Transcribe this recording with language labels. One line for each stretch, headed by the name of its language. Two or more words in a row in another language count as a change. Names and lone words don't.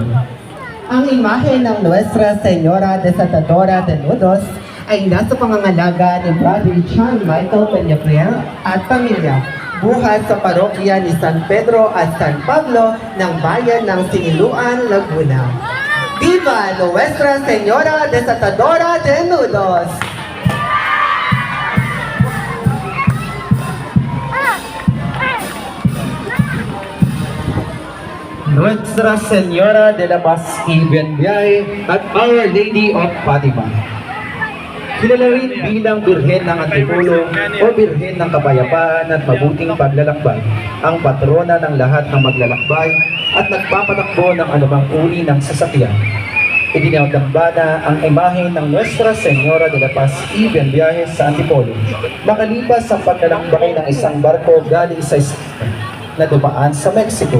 Filipino: Ang imahe ng Nuestra Señora Desatadora de Nudos ay nasa pangangalaga ni Brother John Michael Peñafiel at pamilya, buhat sa parokya ni San Pedro at San Pablo ng bayan ng Siniluan, Laguna. Viva Nuestra Señora Desatadora de Nudos! Nuestra Señora de la Paz y Bienviaje at Our Lady of Fatima. Kilala rin bilang Birhen ng Antipolo o Birhen ng Kapayapaan at Mabuting Paglalakbay, ang patrona ng lahat ng maglalakbay at nagpapatakbo ng anumang uri ng sasakyan. Idinadambana ang imahe ng Nuestra Señora de la Paz y Bienviaje sa Antipolo, makalipas sa paglalakbay ng isang barko galing sa na dumaan sa Mexico.